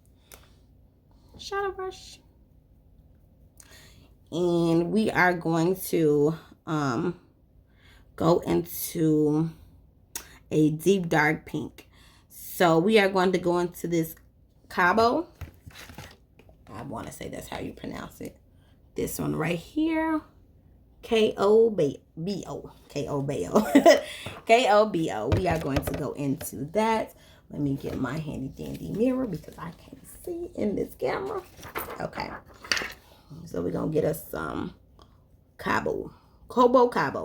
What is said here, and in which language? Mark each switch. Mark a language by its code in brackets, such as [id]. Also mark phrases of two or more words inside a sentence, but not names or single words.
[en] And we are going to go into a deep dark pink. So we are going to go into this Cabo. I want to say that's how you pronounce it. This one right here. K-O-B-O. K-O-B-O. K-O-B-O. We are going to go into that. Let me get my handy dandy mirror because I can't see in this camera. Okay. So we're going to get us some Cabo. Cabo.